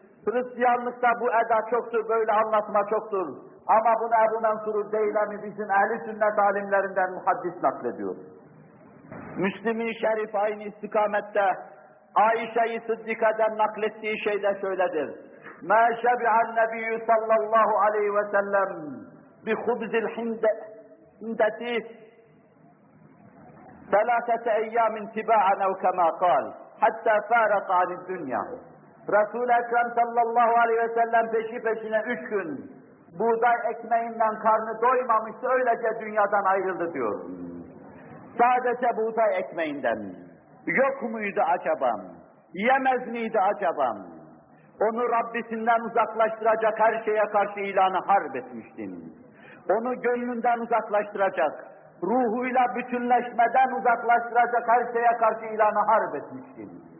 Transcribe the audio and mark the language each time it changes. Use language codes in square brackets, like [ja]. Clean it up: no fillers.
[tr] Hristiyanlıkta bu eda çoktur, böyle anlatma çoktur. Ama bunu Ebu Mansur-u Deylemi bizim ehl-i sünnet alimlerinden muhaddis naklediyor. Müslim'in şerif aynı istikamette Ayşe-i Sıddika'dan naklettiği şey de şöyledir. [ar] مَا شَبِعَ النَّبِيُّ صَلَّى اللّٰهُ عَلَيْهِ وَسَلَّمْ بِخُبْزِ الْحِنْدَةِ ثَلَاثَةَ اَيَّامٍ تِبَاعًا اَوْ كَمَا قَالْ حَتَّى فَارَقَ عَنِ الدُّنْيَا [tr] Resul-i Ekrem sallallahu aleyhi ve sellem peşi peşine 3 gün buğday ekmeğinden karnı doymamıştı, öylece dünyadan ayrıldı diyor. Sadece buğday ekmeğinden. Yok muydu acaba? Yemez miydi acaba? Onu Rabbisinden uzaklaştıracak her şeye karşı ilanı harp etmiştim. Onu gönlünden uzaklaştıracak, ruhuyla bütünleşmeden uzaklaştıracak her şeye karşı ilanı harp etmiştim.